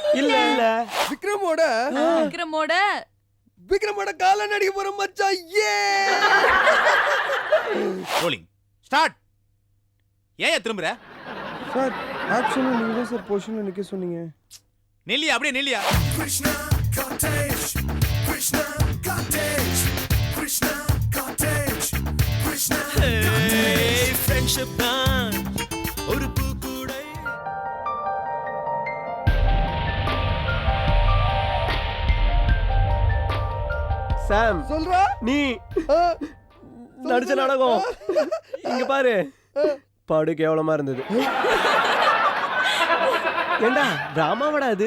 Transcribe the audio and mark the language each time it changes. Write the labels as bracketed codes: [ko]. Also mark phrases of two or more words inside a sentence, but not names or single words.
[ta] இல்ல இல்ல விக்ரமோட கால நடிக்க போற மச்சான். ஏ [en] rolling start. [ta] ஏன் திரும்புற? [en] sir actually [ta] நீங்க தான் சார் பொசிஷன்ல நிக்க சொன்னீங்க. நெல்லியா அப்படியே நெல்லியா. Krishna cottage, Krishna cottage, Krishna cottage, Krishna hey friendship தான் ஒரு பூக்கூடை. சாம் சொல்றா நீ நடிச்ச நாடகம் இங்க பாரு. படு கேவலமா இருந்தது. ஏண்டா டிராமாவடா அது?